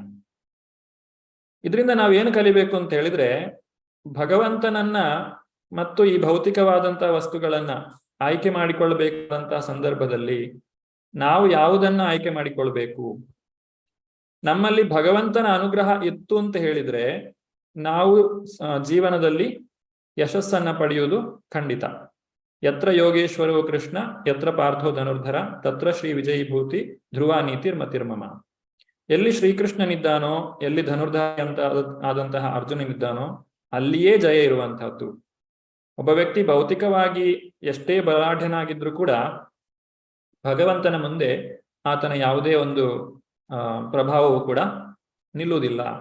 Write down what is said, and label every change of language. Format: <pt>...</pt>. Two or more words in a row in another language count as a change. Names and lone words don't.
<kn>ಇದರಿಂದ ನಾವೇನು ಕಲಿಬೇಕು ಅಂತ ಹೇಳಿದ್ರೆ, ಭಗವಂತನನ್ನ ಮತ್ತು ಈ ಭೌತಿಕವಾದಂತಹ ವಸ್ತುಗಳನ್ನ ಆಯ್ಕೆ ಮಾಡಿಕೊಳ್ಳಬೇಕಾದಂತಹ ಸಂದರ್ಭದಲ್ಲಿ ನಾವು ಯಾವುದನ್ನ ಆಯ್ಕೆ ಮಾಡಿಕೊಳ್ಬೇಕು? ನಮ್ಮಲ್ಲಿ ಭಗವಂತನ ಅನುಗ್ರಹ ಇತ್ತು ಅಂತ ಹೇಳಿದ್ರೆ ನಾವು ಜೀವನದಲ್ಲಿ ಯಶಸ್ಸನ್ನ ಪಡೆಯುವುದು ಖಂಡಿತ.</kn> <sa>ಯತ್ರ ಯೋಗೇಶ್ವರೋ ಕೃಷ್ಣ ಯತ್ರ ಪಾರ್ಥೋ ಧನುರ್ಧರ ತತ್ರ ಶ್ರೀ ವಿಜಯೀಭೂತಿ ಧ್ರುವ ನೀತಿರ್ಮತಿರ್ಮಮ.</sa> <kn>ಎಲ್ಲಿ ಶ್ರೀಕೃಷ್ಣನಿದ್ದಾನೋ, ಎಲ್ಲಿ ಧನುರ್ಧಾರಿ ಅಂತ ಆದಂತಹ ಅರ್ಜುನನಿದ್ದಾನೋ ಅಲ್ಲಿಯೇ ಜಯ ಇರುವಂತಹದ್ದು. ಒಬ್ಬ ವ್ಯಕ್ತಿ ಭೌತಿಕವಾಗಿ ಎಷ್ಟೇ ಬಲಾಢ್ಯನಾಗಿದ್ರೂ ಕೂಡ ಭಗವಂತನ ಮುಂದೆ ಆತನ ಯಾವುದೇ ಒಂದು ಪ್ರಭಾವವು ಕೂಡ ನಿಲ್ಲುವುದಿಲ್ಲ.</kn>